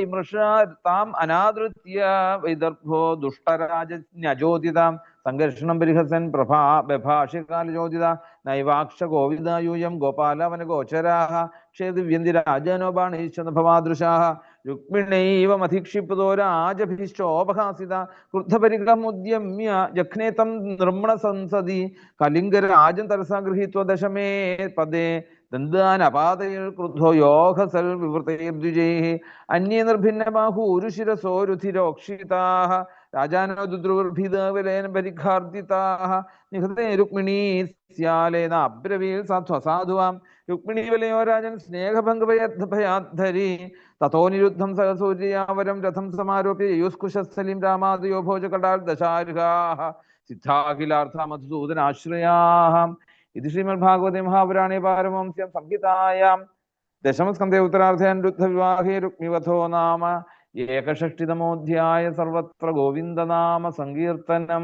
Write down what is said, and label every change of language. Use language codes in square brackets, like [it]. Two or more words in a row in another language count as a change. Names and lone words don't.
[sa] मृषा ताम् अनादृत्य वैदर्भो दुष्टराजन्यजोदितां संघर्षणं परिहसन् प्रभा बभाषिकालजोदिता नैवाक्ष गोविदायूयं गोपालवनगोचराः क्षेदिव्यन्ति राजनो बाणैश्च भवादृशाः रुक्मिणैव मधिक्षिप्तो राजभिश्चोपहासिता क्रुद्धपरिगमुद्यम्य जघ्ने तं नृम्ण संसदि कलिङ्गराजं तरसा गृहीत्वा दशमे पदे दन्तानपातयिल् क्रुद्धो योगसल् विवृतैर्द्विजैः अन्ये निर्भिन्नबाहूरुशिरसोरुधिरोक्षिताः राजानो दुद्रुर्भितविलेन परिघार्दिताः निहते रुक्मिणी स्यालेन अब्रवील् साध्वसाधुवां रुक्मिणीवलयो राजन् स्नेहभङ्गभयाद्धरि तथो निरुद्धं सहसूर्यावरं रथं समारोप्य युस्कुशस्थलिं रामादयो भोजकटाल् दशार्हाः सिद्धाखिलार्थ मधुसूदनाश्रयाः इत् श्रीमद्भागवते महापुराणे पारमहंस्यां संहितायां दशमस्कन्धे उत्तरार्द्धे अनिरुद्धविवाहे रुक्मिवधो नाम एकषष्टितमोध्याय सर्वत्र गोविन्दनाम सङ्कीर्त्तनम्.